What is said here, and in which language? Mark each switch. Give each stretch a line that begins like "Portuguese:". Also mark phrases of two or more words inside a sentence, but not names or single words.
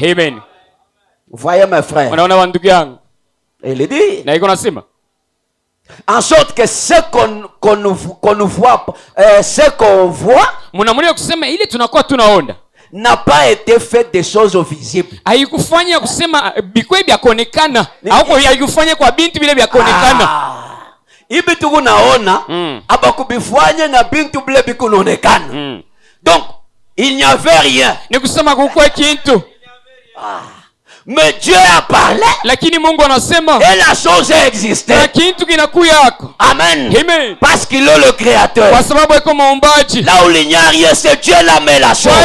French: Amen. Vous voyez mes frères, il dit en sorte que ce qu'on voit, ce qu'on voit n'a pas été fait des choses visibles.
Swahili: Ibi tukunaona abakubifanya na bintu bile bikunaonekana.
French: Donc il n'y avait rien. Mais Dieu a parlé. Et la chose a existé. Amen. Amen. Parce qu'il est le créateur. Là où il n'y a rien, c'est Dieu la met la chose.